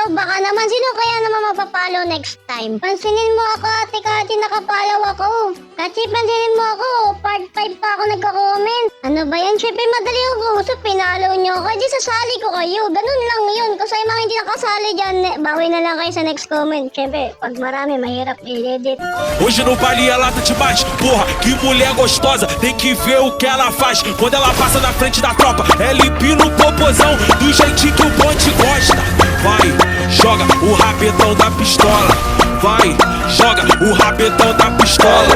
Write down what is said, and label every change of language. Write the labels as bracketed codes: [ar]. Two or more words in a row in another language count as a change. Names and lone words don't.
[tl] Baka naman, sino kaya naman magpa-follow next time? Pansinin mo ako, ate Kati, nakapollow ako. Kasi pansinin mo ako, part 5 pa ako nagka-comment. Ano ba yan? Siyempre madali ako usap, pinalo nyo ako. Di sasali ko kayo. Ganun lang yun. Kasi yung mga hindi nakasali dyan, bawi na lang kayo sa [en] next comment. [tl] Siyempre, pag marami, mahirap i-edit. [pt] Hoje no baile ela tá demais, porra, que mulher gostosa. Tem que ver o que ela faz quando ela passa na frente da tropa. Ela empina o popozão do jeitinho que o bonde gosta. Vai, joga o rabetão da pistola. Vai, joga o rabetão da pistola.